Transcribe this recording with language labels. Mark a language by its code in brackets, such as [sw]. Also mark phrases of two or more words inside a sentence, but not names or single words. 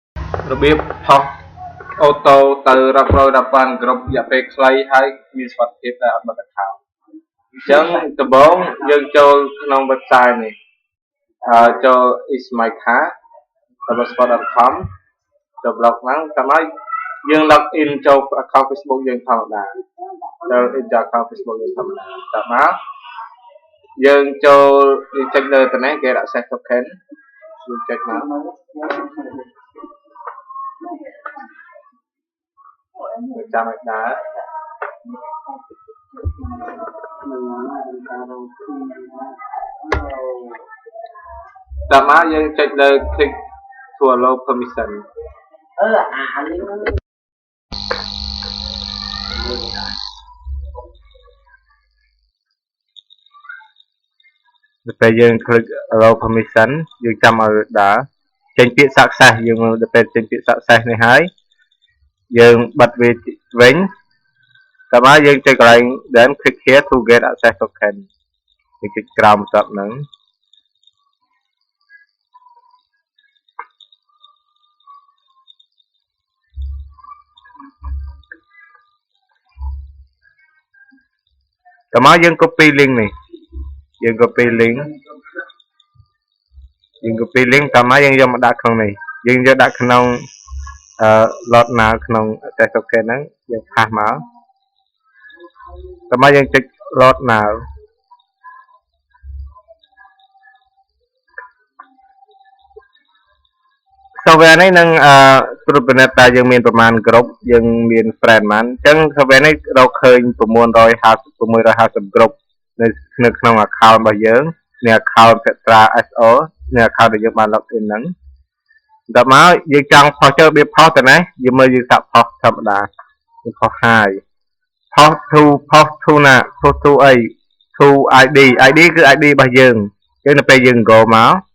[km] របៀបផុសអូតូទៅរាប់រយរាប់ពាន់ក្រុមរយៈពេលខ្លីហើយមានសុវត្ថិភាពដែលអត់បិទaccount អញ្ចឹងដំបូងយើងចូលក្នុង website នេះចូល ismycar.blogspot.com ចូល blog ហ្នឹងតាមហើយយើង [en] log in [km] ចូល account Facebook យើងធម្មតាចូល in ចូល account Facebook យើងធម្មតាតាមមកយើងចូលយើងចុចលើទៅនេះ [en] get access token [km] យើងចុចមក ចាំឲ្យដើរតាមមកយើងចុចលើ [en] click to allow permission [km] ពេលយើង [en] click allow permission [km] យើងចាំឲ្យដើរចេញពាក្យ success យើងដល់ពេលចេញពាក្យ success នេះហើយយើងបិទវាវិញតើមកយើងចុចកន្លែង [en] then click here to get access token [km] យើងចុចក្រោមបន្ទាប់ហ្នឹងតើមកយើង [en] copy link [km] នេះយើង [en] copy link [km] តើមកយើងយកមកដាក់ក្នុងនេះយើងយកដាក់ក្នុង [en] lot now [km] ក្នុង [en] access token [km] ហ្នឹងយើងផាសមកតើមកយើងចុច [en] lot now [km] software នេះនឹងត្រួតពិនិត្យតើយើងមានប្រមាណក្រុមយើងមាន friend ប៉ុន្មានអញ្ចឹង software នេះ រកឃើញ650ក្រុមនៅក្នុង account របស់យើងនៃ account Petra SO នៃ account ដែលយើងបាន [en] log in [km] ហ្នឹងដល់មកយើងចង់ផុសចូលវាផុសទៅណាយើងមើលយើងសាក់ផុសធម្មតាយើងផុស hai ផុស to ណាផុស to អី [en] to ID [km] គឺ ID របស់យើងនៅពេលយើង go មក